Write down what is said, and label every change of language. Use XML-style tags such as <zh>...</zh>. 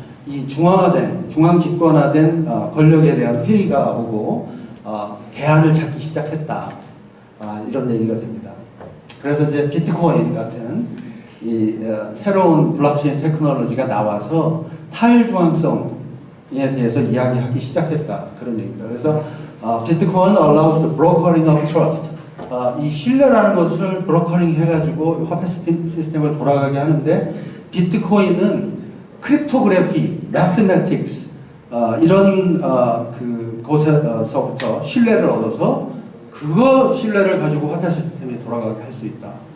<ko>이 중앙 집권화된 권력에 대한 회의가 오고 대안을 찾기 시작했다. 이런 얘기가 됩니다. 그래서 이제 비트코인 같은 이 새로운 블록체인 테크놀로지가 나와서 탈중앙성에 대해서 이야기하기 시작했다. 그런 얘기입니다. 그래서</ko> <en>비트코인 allows the brokering of trust.</en> <ko>이 신뢰라는 것을 브로커링 해가지고 화폐 시스템을 돌아가게 하는데 비트코인은 크립토그래피, 매스매틱스 이런 그 곳에서부터 신뢰를 얻어서 그거 신뢰를 가지고 화폐 시스템이 돌아가게 할 수 있다.</ko>